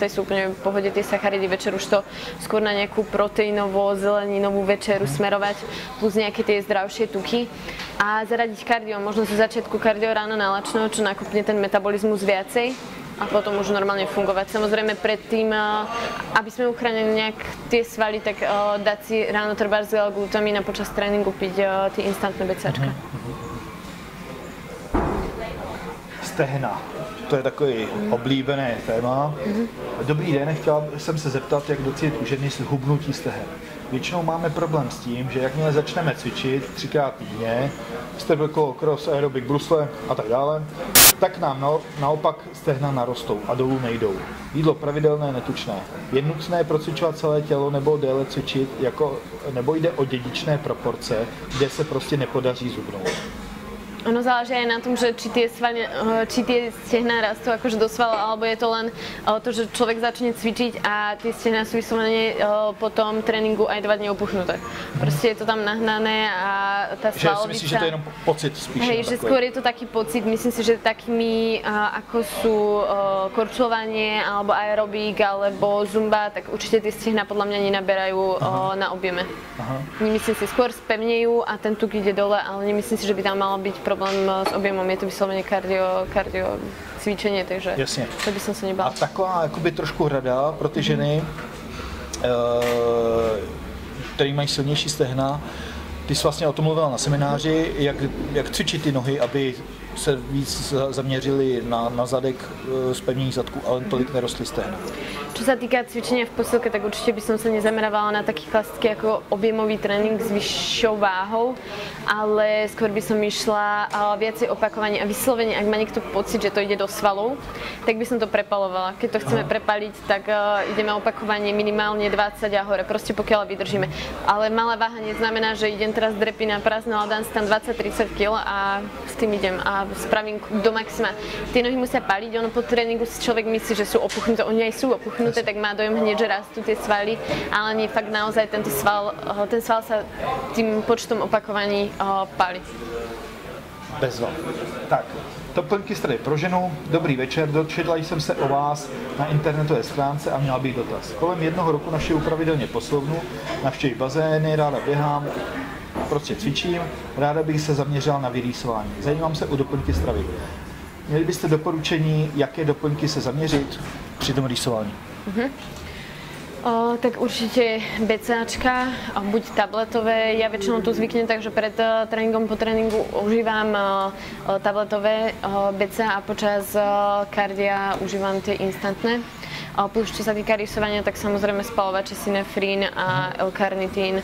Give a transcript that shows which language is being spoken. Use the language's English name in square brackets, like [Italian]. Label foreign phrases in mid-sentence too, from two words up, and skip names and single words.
[Slovak] sú úplne v pohode tie sacharidy. Večer už to skôr na nejakú proteínovú, zeleninovú večeru smerovať, plus nejaké tie zdravšie tuky a zaradiť kardio, možno zo začiatku kardio ráno nalačno, čo nakopne ten metabolizmus viacej a potom už normálne fungovať. Samozrejme predtým, aby sme uchránili nejak tie svaly, tak dať si ráno trebárs L-glutamín a počas tréningu piť tie instantné BCAčka. [Czech] Stehna. To je takový oblíbené téma. Dobrý den, chtěla jsem se zeptat, jak docílit u ženy zhubnutí stehen. Většinou máme problém s tím, že jakmile začneme cvičit 3x týdně, [English] stable cross, [Czech] aerobik, brusle a tak dále, tak nám naopak stehna narostou a dolů nejdou. Jídlo pravidelné, netučné. Je nutné procvičovat celé tělo nebo déle cvičit, nebo jde o dědičné proporce, kde se prostě nepodaří zhubnout. [Slovak] Ono záleží aj na tom, že či tie stehná rastú akože do svalov, alebo je to len to, že človek začne cvičiť a tie stehná sú vyslovene po tom tréningu aj 2 dní opuchnuté. Proste je to tam nahnané a tá svalovica... [Czech] Že si myslíš, že to je jenom pocit spíš? [Slovak] Hej, že skôr je to taký pocit, myslím si, že takými ako sú korčľovanie, alebo aerobík, alebo zumba, tak určite tie stehná podľa mňa nenaberajú na objeme. Nemyslím si, skôr spevnejú a ten tuk ide dole, ale nemyslím si, že by tam malo byť problém s objemom, je to vyslovene kardio cvičenie, takže [Czech] jasně. [Slovak] To by som sa nebala. [Czech] A taková jakoby trošku rada pro ty ženy, které mají silnější stehna, ty jsi vlastně o tom mluvila na semináři, jak cvičit ty nohy, aby se víc zaměřili na zadek, zpevnění zadku, ale tolik nerostly stehna. [Slovak] Čo sa týka cvičenia v posilke, tak určite by som sa nezamerávala na taký klasický ako objemový tréning s vyššou váhou, ale skôr by som išla viacej opakovanie a vyslovene, ak má niekto pocit, že to ide do svalov, tak by som to prepalovala. Keď to chceme prepaliť, tak ideme opakovanie minimálne 20 a hore, proste pokiaľ vydržíme. Ale malá váha neznamená, že idem teraz drepiť na prázdno, ale dám si tam 20-30 kg a s tým idem a spravím do maxima. Tie nohy musia paliť, ono po tréningu si človek myslí, že sú opuchnuté, oni aj sú opuchnuté, tak má dojem hneď, že rastú tie svaly, ale nie, fakt naozaj ten sval sa tým počtom opakovaní pálí. [Czech] Bezva. Tak, doplňky strany pro ženu. Dobrý večer, dočetla jsem se o vás na internetové stránce a měla bych dotaz. Kolem 1 roku navštěvuji pravidelně poslovnu, navštěvuji bazény, ráda běhám, prostě cvičím, ráda bych se zaměřila na vyrýsování. Zajímám se o doplňky stravy. Měli byste doporučení, jaké doplňky se zaměřit při tom rýsování? [Slovak] Tak určite BCAčka, buď tabletové, ja väčšinou tu zvyknem tak, že pred tréningom, po tréningu užívam tabletové BCA a počas kardia užívam tie instantné. Plus čo sa týka rysovania, tak samozrejme spalovače Synefrin a L-karnitín.